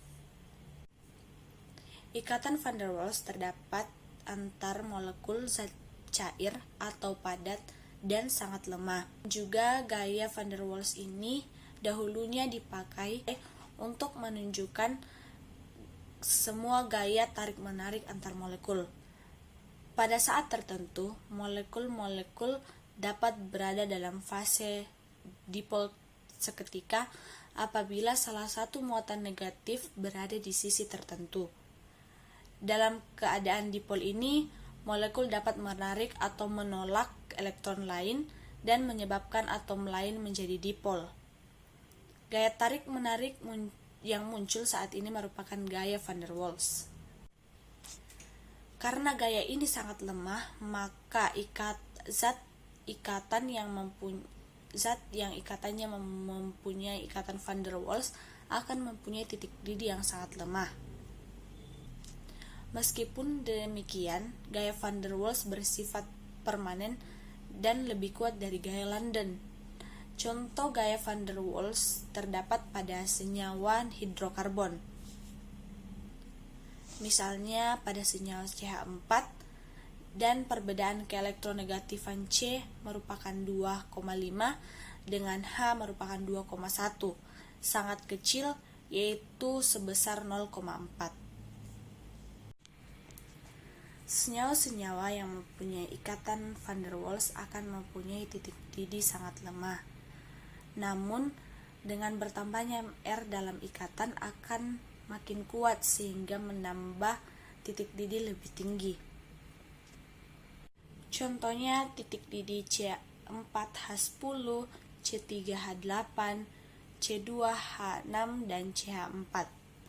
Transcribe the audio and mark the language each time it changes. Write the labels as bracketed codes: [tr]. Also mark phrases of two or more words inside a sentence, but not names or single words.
[id] Ikatan van der Waals terdapat antar molekul zat cair atau padat dan sangat lemah. Juga gaya van der Waals ini dahulunya dipakai untuk menunjukkan semua gaya tarik-menarik antar molekul. Pada saat tertentu, molekul-molekul dapat berada dalam fase dipol seketika apabila salah satu muatan negatif berada di sisi tertentu. Dalam keadaan dipol ini, molekul dapat menarik atau menolak elektron lain dan menyebabkan atom lain menjadi dipol. Gaya tarik-menarik yang muncul saat ini merupakan gaya van der Waals. Karena gaya ini sangat lemah, maka zat yang ikatannya mempunyai ikatan van der Waals akan mempunyai titik didih yang sangat lemah. Meskipun demikian, gaya van der Waals bersifat permanen dan lebih kuat dari gaya London. Contoh gaya van der Waals terdapat pada senyawa hidrokarbon. Misalnya pada senyawa CH4, dan perbedaan keelektronegatifan C merupakan 2,5 dengan H merupakan 2,1, sangat kecil, yaitu sebesar 0,4. Senyawa-senyawa yang mempunyai ikatan van der Waals akan mempunyai titik didih sangat lemah. Namun, dengan bertambahnya R dalam ikatan akan makin kuat sehingga menambah titik didih lebih tinggi. Contohnya titik didih C4H10, C3H8, C2H6, dan CH4.